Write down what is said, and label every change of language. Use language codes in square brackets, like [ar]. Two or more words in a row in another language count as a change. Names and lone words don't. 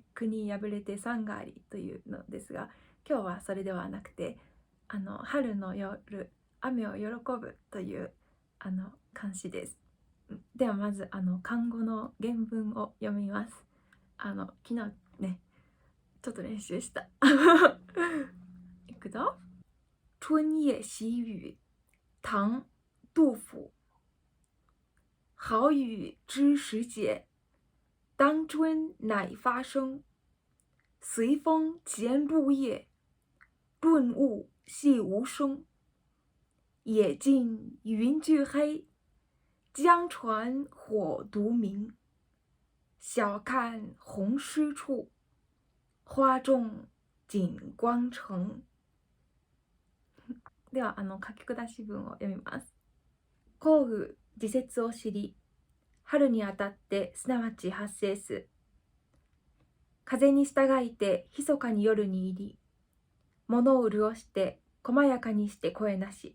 [ja] 国破れて山がありというのですが、今日はそれではなくて春の夜雨を喜ぶという漢詩です。ではまず漢語の原文を読みます。昨日ねちょっと練習したいくぞ。 [zh] 春夜喜雨，唐·杜甫。好雨知时节，当春乃发生。随风潜入夜，润物细无声。野径云俱黑，江船火独明。晓看红湿处，花重锦官城。 [ja] では書き下し文を読みます。降雨時節を知り、春にあたってすなわち発生す。風に従いて密かに夜に入り、物を潤して細やかにして声なし。